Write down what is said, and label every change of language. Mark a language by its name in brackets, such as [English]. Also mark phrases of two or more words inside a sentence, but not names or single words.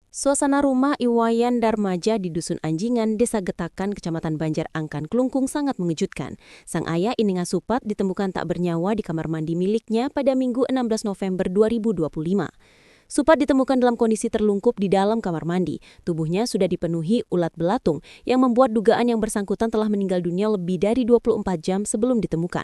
[Indonesian] Suasana rumah Iwayan Darmaja di Dusun Anjingan, Desa Getakan, Kecamatan Banjar Angkan, Klungkung sangat mengejutkan. Sang ayah Ininga Supat ditemukan tak bernyawa di kamar mandi miliknya pada Minggu 16 November 2025. Supat ditemukan dalam kondisi terlungkup di dalam kamar mandi. Tubuhnya sudah dipenuhi ulat belatung yang membuat dugaan yang bersangkutan telah meninggal dunia lebih dari 24 jam sebelum ditemukan.